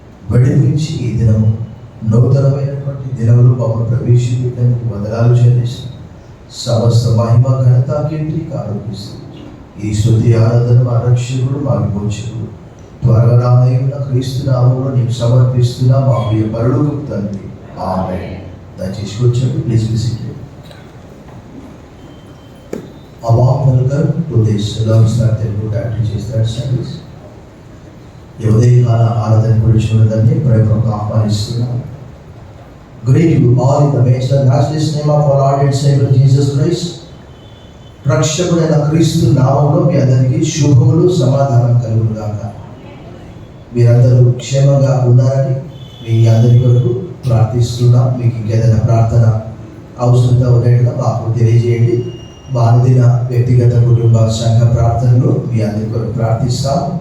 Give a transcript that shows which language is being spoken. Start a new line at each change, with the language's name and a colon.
Telugu: విడిపించి ఈ దినము నూతనమైనటువంటి దినములు మమ్మల్ని ప్రవేశపెట్టడానికి వందనాలు చెల్లిస్తూ సమస్త మహిమ ఘనత కీర్తి ఆరోపిస్తూ ఈ స్తుతి ఆరాధన మా రక్షకుడు మా విమోచకుడు త్వరగా రానయ్యున్న క్రీస్తు నామములో నీకు సమర్పిస్తున్నా మా ప్రియ పరలోకపు తండ్రి, ఆమేన్. దయచేసి కూర్చోండి,
English: Please be seated. A warm welcome to this Love Start Telugu Dietary Church service.
Telugu: ఈ ఉదయకాల ఆరాధన గురించి ఉన్నదాన్ని ప్రేమతో ఆహ్వానిస్తున్నాను.
English: Greet you all in the matchless and matchless name of our Lord and Savior Jesus Christ.
Telugu: రక్షకుడైన క్రీస్తు నామములో మీ అందరికీ శుభములు, సమాధానం కలుగును గాక. మీరందరూ క్షేమంగా ఉన్నారని మీ అందరి కొరకు ప్రార్థిస్తున్నాం. మీకు ఇంకేదైనా ప్రార్థన అవసరంగా ఉన్నట్టుగా మాకు తెలియజేయండి. మా అనుదిన వ్యక్తిగత కుటుంబ సంఘ ప్రార్థనలు మీ అందరి కొరకు ప్రార్థిస్తాం.